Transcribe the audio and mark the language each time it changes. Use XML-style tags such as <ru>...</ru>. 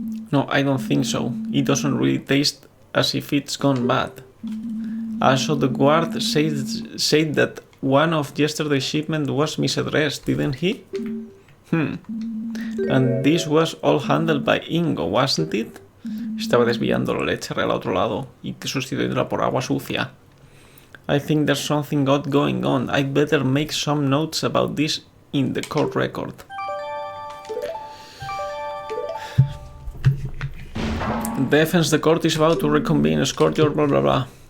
<en>No, I don't think so. It doesn't really taste as if it's gone bad. Also, the guard said that one of yesterday's shipment was misaddressed, didn't he? And this was all handled by Ingo, wasn't it?</en> <es>Estaba desviando la leche al otro lado y sustituyéndola por agua sucia.</es> <en>I think there's something odd going on. I'd better make some notes about this in the court record. Defense, the court is about to reconvene. Escort your blah blah blah.</en>